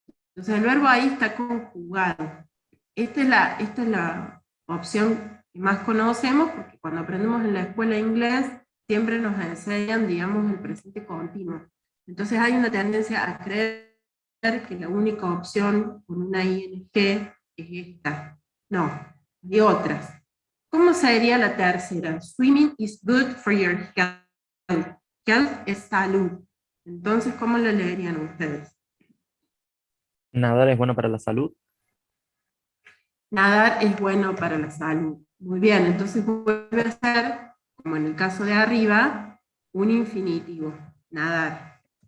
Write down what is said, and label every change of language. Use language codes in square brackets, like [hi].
[es] Entonces el verbo ahí está conjugado. Esta es la opción que más conocemos, porque cuando aprendemos en la escuela inglés, siempre nos enseñan, digamos, el presente continuo. Entonces hay una tendencia a creer que la única opción con una ing es esta. No, hay otras. ¿Cómo sería la tercera? [en] Swimming is good for your health. [es] Health es salud. Entonces, ¿cómo la leerían ustedes? Nadar es bueno para la salud. Nadar es bueno para la salud. Muy bien, entonces vuelve a ser, como en el caso de arriba, un infinitivo, nadar.